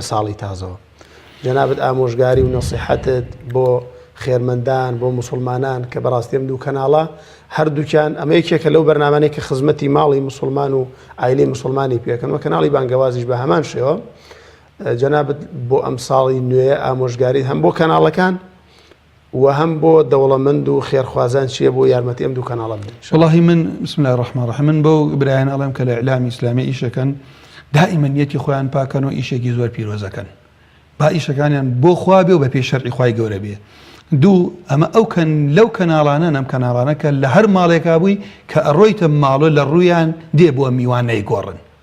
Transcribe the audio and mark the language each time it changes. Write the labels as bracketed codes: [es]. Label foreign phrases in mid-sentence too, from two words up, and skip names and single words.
[ckb] ساڵی تازەوە جەنابەت ئامۆژگاری و نەسیحەتت بۆ خێرمەندان بۆ موسڵمانان کە بەڕاستیم دوو کەناڵە هەردووکیان ئەمە یەکێکە لەو بەرنامانەی کە خزمەتی ماڵی مسلمان و ئایلەی مسلمانی پێکەنەوە کەناڵی بانگەوازیش بە هەمان شێوە جەنابەت بۆ ئەم ساڵی نوێ ئامۆژگاری هەم بۆ کەناڵەکان و هەم بۆ دەوڵەمەند و خێرخوازان چییە بۆ یارمەتی ئەم دوو کەناڵە بدەن والله من [ar] بسم الله الرحمن الرحیم [ckb] من بۆ برایان ئەڵێم کە لە ئیعلامی ئیسلامی ئیشەکەن دائیمەن نیەتی خۆیان پاکەن و ئیشێکی زۆر پیرۆزەکەن با ئیشەکانیان بۆ خوا بێ و بە پێی شەرعی خوای گەورە بێ دوو ئەمە لەو کەناڵانە ئەم کەناڵانەکە لە هەر ماڵێکا بووی کە ئەڕۆیتە ماڵۆ لە ڕوویان دێ بۆ میوان نەیگۆڕن